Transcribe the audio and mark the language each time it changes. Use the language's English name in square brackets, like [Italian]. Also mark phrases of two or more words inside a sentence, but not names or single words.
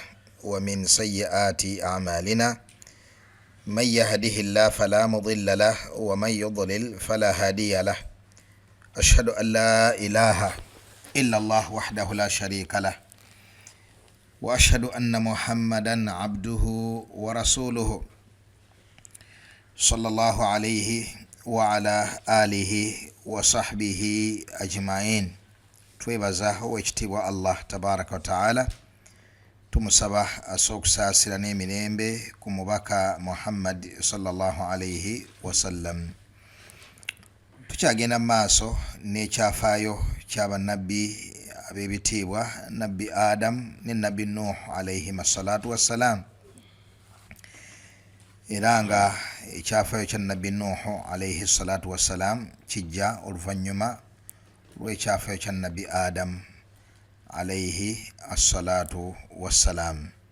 [Arabic] ومن سيئات أعمالنا من يهده الله فلا مضل له ومن يضلل فلا هادي له أشهد أن لا إله إلا الله وحده لا شريك له وأشهد أن محمدا عبده ورسوله صلى الله عليه وعلى آله وصحبه أجمعين. [Ganda] twebaza owekitiibwa [Arabic] الله تبارك وتعالى, [Ganda] tumusaba asookusaasira n'emirembe ku mubaka Muhammad [Arabic] صلى الله عليه وسلم. [Ganda] Tukyagenda mu maaso n'ekyafaayo ky'abannabbi ab'ebitiibwa nabbi Adam ne nabbi Nuh [Arabic] عليهم الصلاة والسلام, [Ganda] era nga ekyafaayo kya nabbi Nuh [Arabic] عليه الصلاة والسلام [Ganda] kijja oluvannyuma lw'ekyafaayo kya nabbi Adam [Arabic] عليه الصلاة والسلام.